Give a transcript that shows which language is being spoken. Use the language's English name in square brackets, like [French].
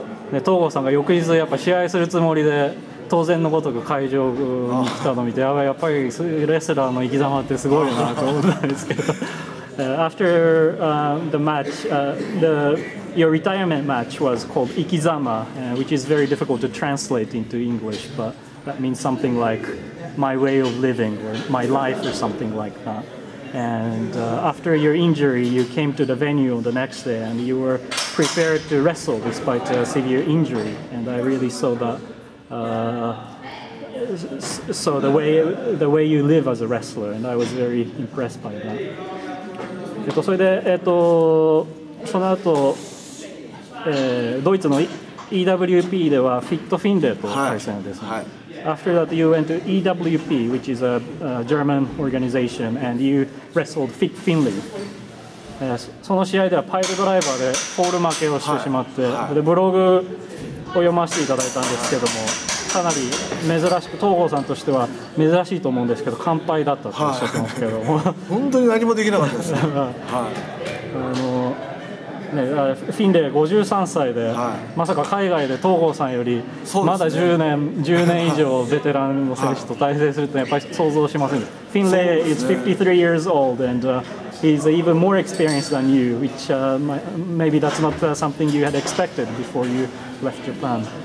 [Japanese] 東郷さんが翌日やっぱ試合するつもりで当然のごとく会場に来たのを見て、やっぱりレスラーの生き様ってすごいなと思ったんですけど [English] After the match, your retirement match was called Ikizama, which is very difficult to translate into English, but that means something like my way of living or my life or something like that. And after your injury, you came to the venue the next day and you were prepared to wrestle despite a severe injury. And I really saw that, so the way you live as a wrestler, and I was very impressed by that. [Japanese] それで、その後、ドイツの EWP ではフィットフィンレイと対戦ですね。 [English] After that, you went to EWP, which is a German organization, and you wrestled Fit Finley. [Japanese] その試合ではパイルドライバーでフォール負けをしてしまって、でブログを読ませていただいたんですけども、かなり珍しく東郷さんとしては珍しいと思うんですけど完敗だったとおっしゃってますけども、本当に何もできなかったですね。フィンレイ53歳で、まさか海外で東郷さんよりまだ10年以上ベテランの選手と対戦するってやっぱり想像しません。 [English] フィンレイ is 53 years old and he's even more experienced than you, which maybe that's not something you had expected before you left Japan.